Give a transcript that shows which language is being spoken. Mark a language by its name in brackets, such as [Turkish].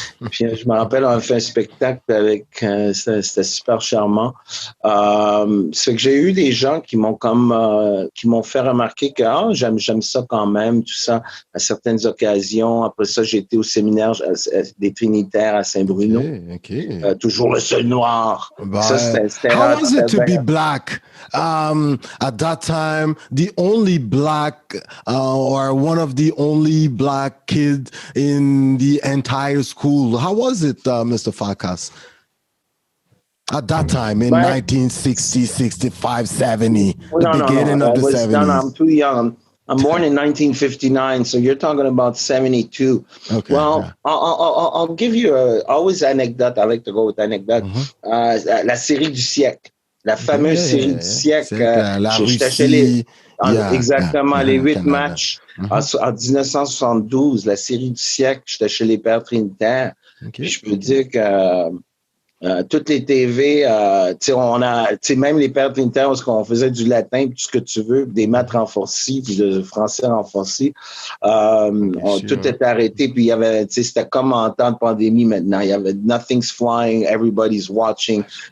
[French] Puis, je me rappelle, on a fait un spectacle avec, c'était super charmant. C'est que j'ai eu des gens qui m'ont fait remarquer que j'aime ça quand même, tout ça, à certaines occasions. Après ça, j'ai été au séminaire des Trinitaires à Saint-Bruno. Toujours le seul noir. Ça, c'était [English] how was it to be black? At that time, the only black or one of the only black kids in the entire school. How was it, Mr. Farkas? At that time, in 1960, 65, 70, beginning of the 70s. No, I'm too young. I'm born in 1959, so you're talking about 72. Okay, well, I'll give you always anecdote. I like to go with anecdote. [French] La série du siècle. La fameuse série du siècle. J'étais chez les 8 matchs en 1972, la série du siècle, j'étais chez les Pères Trinitaires. Puis je peux dire que toutes les TV, même les Pères Trinitaires, parce qu'on faisait du latin, puis tout ce que tu veux, des maths renforcés, puis de français renforcé, tout était arrêté, puis il y avait, c'était comme en temps de pandémie maintenant, il y avait [English] nothing's flying, everybody's watching,